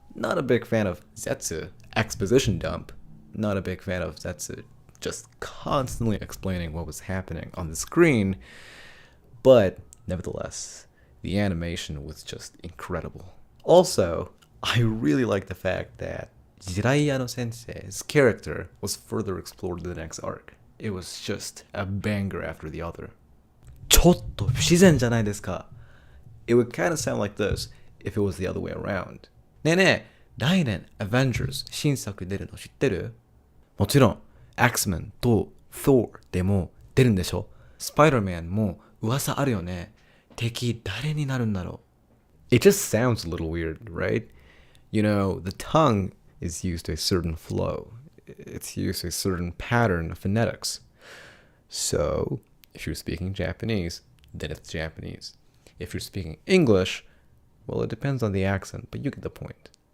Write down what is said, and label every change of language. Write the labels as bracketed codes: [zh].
[en] Not a big fan of Zetsu exposition dump. Not a big fan of Zetsu just constantly explaining what was happening on the screen. But nevertheless, the animation was just incredible. Also, I really like the fact that Jiraiya sensei's character was further explored in the next arc. It was just a banger after the other. [ja] ちょっと不自然じゃないですか? [en] It would kind of sound like this if it was the other way around. [ja] ねえねえ、来年 Avengers 新作出るの知ってる? もちろん X-Men と Thor でも出るんでしょ? Spider-Man も噂あるよね。敵誰になるんだろう? [en] It just sounds a little weird, right? The tongue is used to a certain flow. It's used to a certain pattern of phonetics. So, if you're speaking Japanese, then it's Japanese. If you're speaking English, well, it depends on the accent, but you get the point.